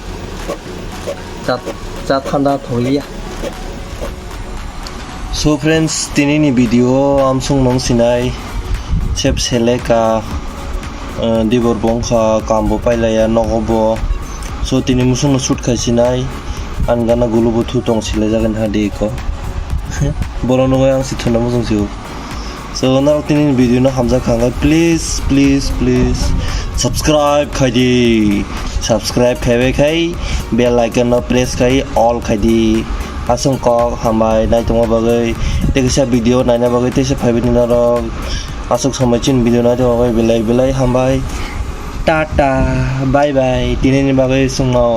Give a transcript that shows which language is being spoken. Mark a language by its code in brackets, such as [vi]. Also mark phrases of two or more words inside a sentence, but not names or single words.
[brx] चा ठंडा थोलिया [en] so friends [brx] तिनी वीडियो आमसुंग नंसिनाय सेप सेलेका दिबर बंखा कामबो पाइलाया नगबो सो तिनी मुसुंग शुट खायसिनाय आनगाना गुलुबो थु तंसिले जागोन हादिको बोलो नङा आं सिथना मोजां जिउ [en] so now [brx] तिनी वीडियो न हमजा खांगा [en] please subscribe [brx] खायदि सब्सक्राइब खायबे खाय [en] bell icon [brx] न प्रेस खाय ऑल खायदि आसं क हामाय नायतंगा बागै तेगसा वीडियो नायना बागै तेसे फाइबेनि नरक आसक समयचिन वीडियो नायतंगा बागै बेलाय हामबाय [en] tata bye bye [brx] तिनी बागै सुंनाव